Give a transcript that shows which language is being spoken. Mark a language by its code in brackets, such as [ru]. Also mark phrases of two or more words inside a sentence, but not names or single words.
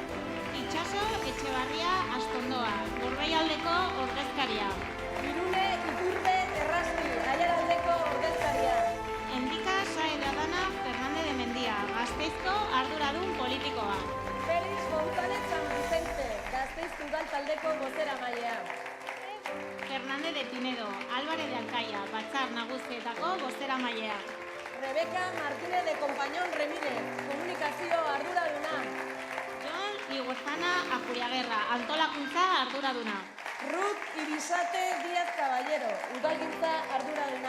[eu] Itxaso Etxebarria Astondoa, Gorbeialdeko ordezkaria. Irune Iturbe Errasti, Aiaraldeko ordezkaria. Endika Sae de Adana Fernández de Mendia, Gasteizko arduradun politikoa. Félix González San Vicente, Gasteizko udal taldeko bozeramailea. Fernández de Pinedo, Álvarez de Alcaia, Batzar Nagusietako bozeramailea. Rebeca Martínez de Compañón Remírez, komunikazio arduraduna. Jon Iguezana Ajuriagerra, antolakuntza arduraduna. Ruth Ibisate Díaz Caballero, udalgintza arduraduna.